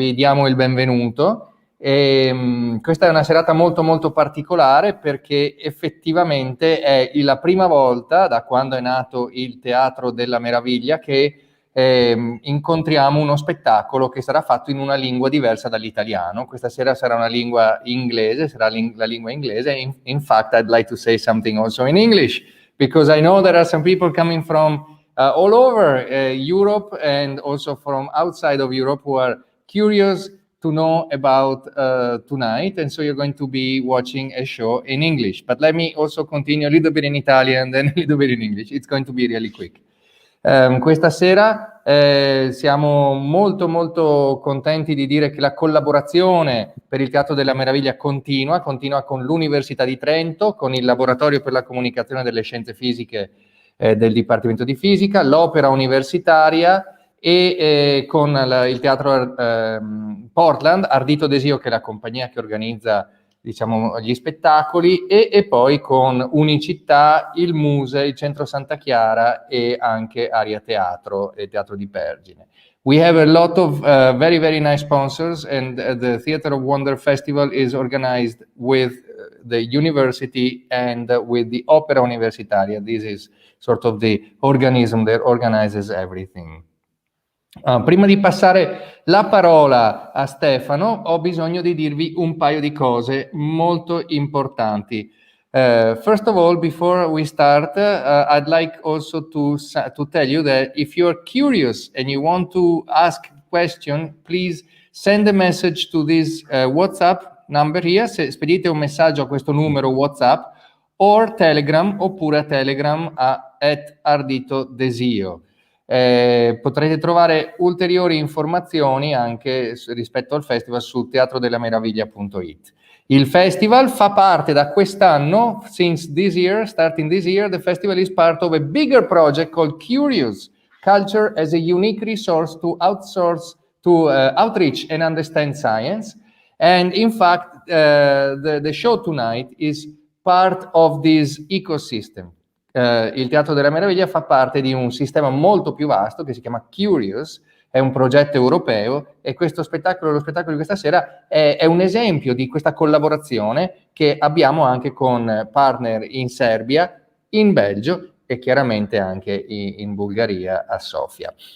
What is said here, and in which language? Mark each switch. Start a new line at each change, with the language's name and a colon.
Italian: Vi diamo il benvenuto. Questa è una serata molto particolare perché effettivamente è la prima volta da quando è nato il Teatro della Meraviglia che incontriamo uno spettacolo che sarà fatto in una lingua diversa dall'italiano. Questa sera sarà una lingua inglese, sarà la lingua inglese.
English: In fact, I'd like to say something also in English, because I know there are some people coming from all over Europe and also from outside of Europe who are curious to know about tonight, and so you're going to be watching a show in English. But let me also continue a little bit in Italian and then a little bit in English. It's going to be really quick.
Italian: Questa sera siamo molto contenti di dire che la collaborazione per il Teatro della Meraviglia continua con l'Università di Trento, con il Laboratorio per la Comunicazione delle Scienze Fisiche del Dipartimento di Fisica, l'Opera Universitaria e con il Teatro Portland, Ardito Desio, che è la compagnia che organizza, diciamo, gli spettacoli, e poi con Unicittà, il Muse, il Centro Santa Chiara e anche Aria Teatro e Teatro di Pergine.
English: We have a lot of very nice sponsors, and the Theatre of Wonder Festival is organized with the university and with the Opera Universitaria. This is sort of the organism that organizes everything.
Italian: Prima di passare la parola a Stefano, ho bisogno di dirvi un paio di cose molto importanti.
English: First of all, before we start, I'd like also to tell you that if you're curious and you want to ask a question, please send a message to this WhatsApp number here.
Italian: Spedite un messaggio a questo numero WhatsApp or Telegram, oppure a Telegram @arditodesio. Potrete trovare ulteriori informazioni anche rispetto al festival su teatrodellameraviglia.it. Il festival fa parte da quest'anno,
English: starting this year, the festival is part of a bigger project called CURIOUS, Culture as a Unique Resource to Outreach and Understand Science. And in fact, the show tonight is part of this ecosystem.
Italian: Il Teatro della Meraviglia fa parte di un sistema molto più vasto che si chiama CURIOUS, è un progetto europeo, e lo spettacolo di questa sera è un esempio di questa collaborazione che abbiamo anche con partner in Serbia, in Belgio e chiaramente anche in Bulgaria, a Sofia.